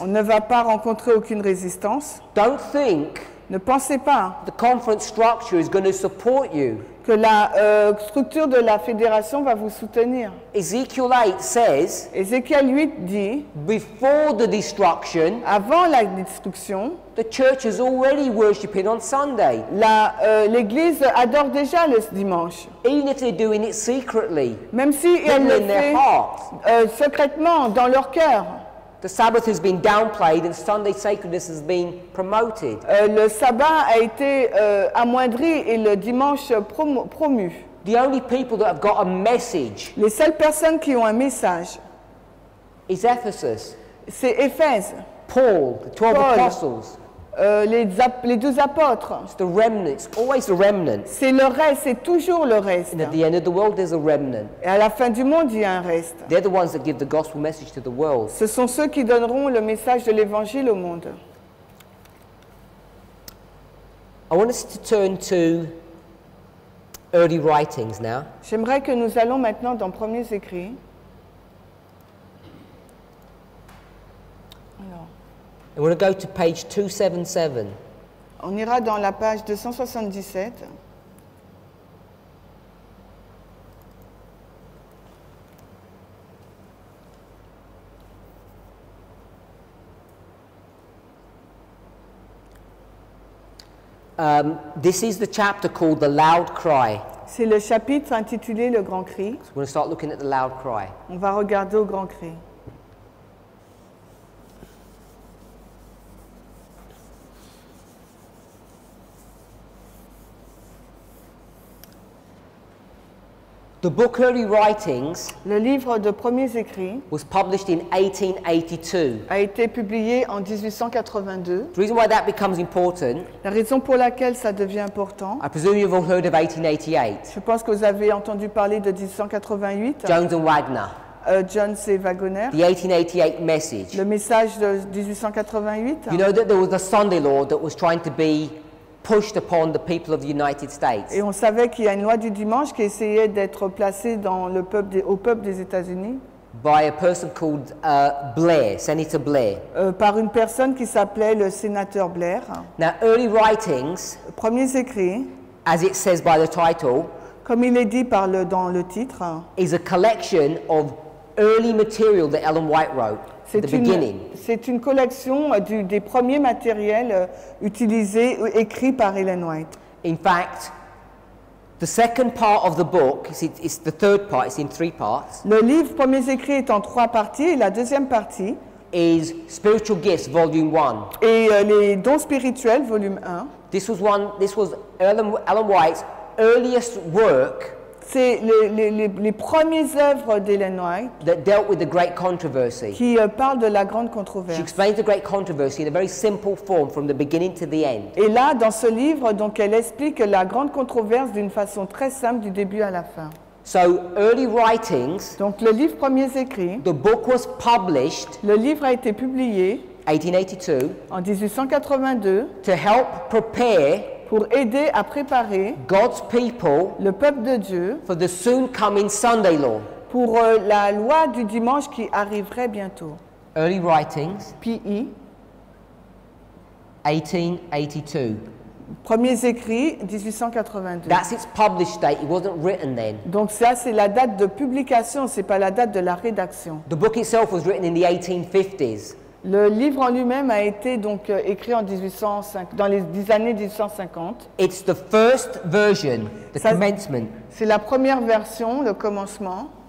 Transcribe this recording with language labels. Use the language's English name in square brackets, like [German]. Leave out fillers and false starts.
[French] on ne va pas rencontrer aucune résistance. [English] Don't think [French] Ne pensez pas [English] the conference structure is going to support you. [French] que la structure de la fédération va vous soutenir. [English] Ezekiel 8 says, [French] Ézéchiel 8 dit, [English] before the destruction, [French] avant la destruction, [English] the church is already worshipping on Sunday, [French] l'Église adore déjà le dimanche, [English] even if they're doing it secretly, [French] même si elle [English] hidden [French] le [English] in their [French] fait [English] heart. [French] secrètement dans leur cœur. [English] The Sabbath has been downplayed and Sunday sacredness has been promoted. [French] Le sabbat a été amoindri et le dimanche promu. [English] The only people that have got a message [French] Les seules personnes qui ont un message, [English] is Ephesus, [French] c'est Éphèse, [English] Paul, the 12 [French] Paul. [English] apostles. [French] Les 12 apôtres. [English] It's the remnant, it's always the remnant. [French] C'est le reste, c'est toujours le reste. [English] And at the end of the world, there's a remnant. [French] Et à la fin du monde, il y a un reste. [English] They're the ones that give the gospel message to the world. [French] Ce sont ceux qui donneront le message de l'évangile au monde. [English] I want us to turn to early writings now. [French] J'aimerais que nous allons maintenant dans Premiers Écrits. Alors, [English] I want to go to page 277. [French] on ira dans la page 277. [English] This is the chapter called The Loud Cry. [French] C'est le chapitre intitulé Le Grand Cri. [English] So we're going to start looking at the loud cry. [French] On va regarder au Grand Cri. [English] The book Early Writings [French] Le livre de Premiers Écrits [English] was published in 1882. [French] a été publié en 1882. [English] The reason why that becomes important, [French] La raison pour laquelle ça devient important, [English] I presume you've all heard of 1888, [French] je pense que vous avez entendu parler de 1888, [English] Jones and Wagner, [French] Jones et Wagoner, [English] the 1888 message. [French] le message de 1888. [English] You know that there was a Sunday law that was trying to be pushed upon the people of the United States. [French] Et on savait qu'il y a une loi du dimanche qui essayait d'être placée dans le peuple au peuple des États-Unis [English] By a person called Blair, Senator Blair. [French] par une personne qui s'appelait le sénateur Blair. [English] Now, early writings, [French] Premiers Écrits, [English] as it says by the title, [French] comme il est dit dans le titre, [English] is a collection of early material that Ellen White wrote at the beginning. [French] c'est une collection des premiers matériels utilisés, écrits par Ellen White. [English] In fact, The second part of the book, it's the third part, it's in 3 parts, [French] Le livre Premiers Écrits est en 3 parties et la deuxième partie [English] is Spiritual Gifts, Volume 1. [French] est les dons spirituels, volume 1. [English] This was Ellen White's earliest work [French] C'est les premières œuvres d'Ellen White [English] that dealt with the great controversy. [French] qui parlent de la grande [English] She [French] controverse. [English] explains the great controversy in a very simple form from the beginning to the end. [French] Et là, dans ce livre, donc, elle explique la grande controverse d'une façon très simple du début à la fin. [English] So, early writings, [French] Donc le livre Premiers Écrits, [English] the book was published [French] le livre a été publié [English] 1882 [French] en 1882 [English] to help prepare [French] pour aider à préparer [English] God's people [French] le peuple de Dieu [English] for the soon coming Sunday law. [French] pour la loi du dimanche qui arriverait bientôt. [English] Early writings, PI, 1882. [French] Premiers Écrits, 1882. [English] That's its published date. It wasn't written then. [French] Donc ça, c'est la date de publication, c'est pas la date de la rédaction. [English] The book itself was written in the 1850s. [French] Le livre en lui-même a été donc écrit en 1805, dans les années 1850. [English] It's the first version, the [French] Ça- commencement. C'est la première version, le commencement.